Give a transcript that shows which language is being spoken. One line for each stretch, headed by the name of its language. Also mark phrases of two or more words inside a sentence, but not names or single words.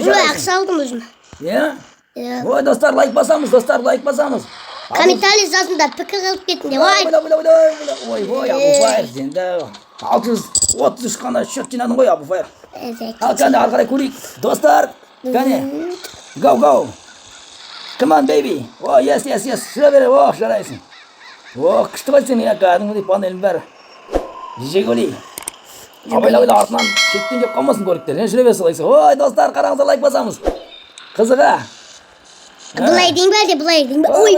Kazakh: Ақша алдым өзіме. Иә? Иә. Ой достар лайк басамыз. Комментарий пікір қылып кетіңдер. Ой Abu Fire сенді 633 қана счет жинадың ғой Abu Fire. Ал кәне ары қарай көрейік. Достар кәне.
English: Go. Come on baby. О yes.
Kazakh: Жүре бер. О жарайсың. О күшті ғой сен кәдімгідей панелің бәрі. Жигули. Абайла артынан шеттен кеп қалмасын көліктер. Жүре бер солай. Ой достар қараңыздар лайк басамыз. Қызыға. Бұлай дейін бе?